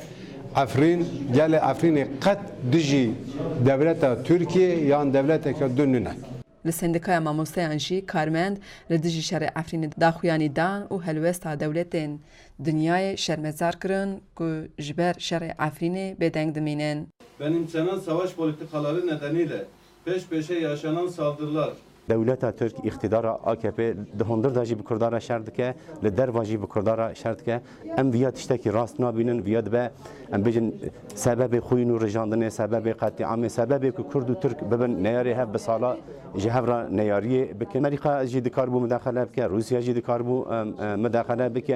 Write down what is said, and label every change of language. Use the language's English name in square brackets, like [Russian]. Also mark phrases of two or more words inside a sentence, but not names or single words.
[Kurdish] Efrîn gelê Efrînê qet dijî devleta Türkiye yan devleteke din ne. Li Sendikaya Mamosteyan jî karmend li dijî şerê Efrînê daxuyanî dan û helwesta dewletên dinyayê şermezar kirin ku ji ber şerê Efrînê bêdeng dimînin. [Turkish] Benimsenen savaş politikaları nedeniyle peş peşe yaşanan saldırılar, [Kurdish] Devleta Türk iktidara AKP dihondir da jî bi Kurdara şer dike, li derva jî bi Kurdara şer dike. Em viya tiştekî rast nabînin, viya dibe em bêjin sebebê xwîn û rijandinê, sebebê qetîamê, sebebê ku Kurd û Türk bibin neyarê hev bi sala ji hev re neyariyê bikin. Amerîka jî dikar bû müdaxele bike, Rûsya jî dikar bû müdaxele bike.